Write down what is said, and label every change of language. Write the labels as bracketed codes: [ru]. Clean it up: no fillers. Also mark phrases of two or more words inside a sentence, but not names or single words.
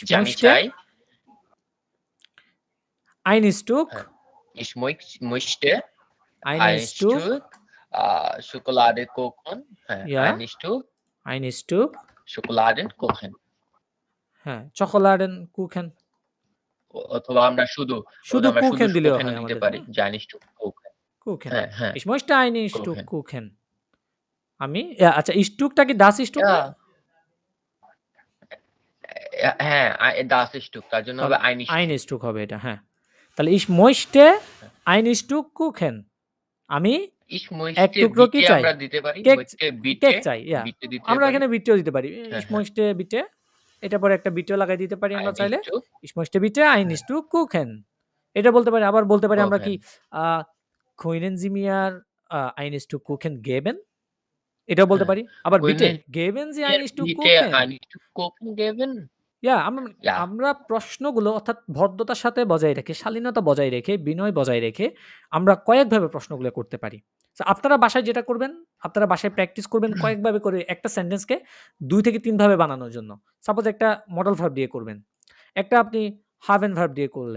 [bn] তাহলে ich যে আমি [de] möchte [bn] চাই [de] ein Stück Ich möchte Ein ein Stück, Stück Schokoladekuchen, হ্যাঁ, Ja. ein Stück ein Stück, Schokoladenkuchen। হ্যাঁ, Schokoladenkuchen। [bn] অথবা আমরা শুধু শুধু আমরা শুধু কুখেন দিলেও [de] Kuchen [bn] হয় দিতে আমাদের, পারি, হ্যাঁ? যে [de] ein Stück Kuchen। Kuchen। [bn] হ্যাঁ, হ্যাঁ, [de] Ich möchte ein Stück Kuchen। [bn] Kuchen। আমি আচ্ছা, Stückটা কি [de] das Stück [bn] না? হ্যাঁ, [de] das Stück, [bn] তার জন্য হবে তাহলে [de] ein ein Stück। Stück [bn] হবে এটা, হ্যাঁ। তাহলে [de] ich möchte ein Stück Kuchen। [bn] আমি [de] Ich [bn] এক [de] möchte [bn] টুকরো কি [de] bitte [bn] চাই? আমরা দিতে পারি, কেক, [de] möchte bitte [bn] কেক চাই, bitte দিতে আমরা পারি। এখানে বিটেও দিতে পারি। হ্যাঁ, [de] ich [bn] হ্যাঁ। [de] möchte bitte, [bn] এটা পরে একটা বিটেও লাগাই দিতে পারি আমরা [de] ein [bn] চাইলে। [de] Stück ich möchte bitte ein Stück Kuchen। [bn] এটা বলতে পারি, আবার বলতে পারি আমরা কি [de] Kuchen। können Sie mir ein Stück Kuchen geben? [bn] এটাও বলতে হ্যাঁ। পারি। আবার বিটে [de] Können geben Sie wir ein Stück bitte Kuchen? ein Stück Kuchen geben? Ja। [bn] আমরা প্রশ্নগুলো অর্থাৎ ভদ্রতার সাথে বজায় রেখে, শালীনতা বজায় রেখে, বিনয় বজায় রেখে আমরা কয়েকভাবে প্রশ্নগুলো করতে পারি। সো আপনারা বাসায় যেটা করবেন, আপনারা বাসায় প্র্যাকটিস করবেন কয়েকভাবে করে একটা সেন্টেন্সকে ২ থেকে ৩ ভাবে বানানোর জন্য। সাপোজ একটা [en] modal verb [bn] দিয়ে করবেন। একটা আপনি হাভেন ভার্ব দিয়ে করলেন।